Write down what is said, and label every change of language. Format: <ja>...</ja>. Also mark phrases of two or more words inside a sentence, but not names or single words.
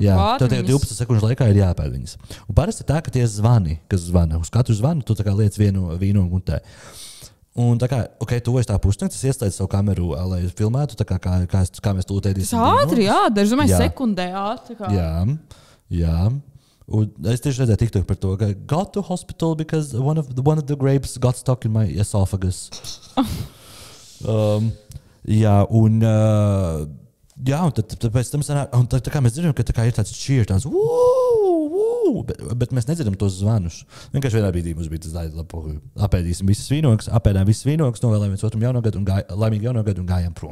<lv>jā, tev 12 sekundes laikā ir jāpēr viņas. Un parasti tā, ka tie zvani, kas zvana, uz katru zvanu tu tā kā liec vienu vīnogu un tā. Un tā kā, tuvojas tā pusnakts, es ieslēdzu savu kameru, lai filmētu, tā kā mēs tūlīt ēdīsim. Tas ātri, daži, domāju, sekundē ātri. Jā. Un es tieši redzēju TikTok par to, ka</lv> <en>got to hospital because one of the grapes got stuck in my esophagus.</en> <lv>Un tad pēc tam sanāk, un tā kā mēs dzirdam, ka tā kā ir tāds cheer, tāds bet mēs nedzirdam tos zvanus. Vienkārši vienā brīdī mums bija tas labi, apēdīsim visas vīnogas, novēlējām viens otram jauno gadu un laimīgu jauno gadu un gājām prom.</lv>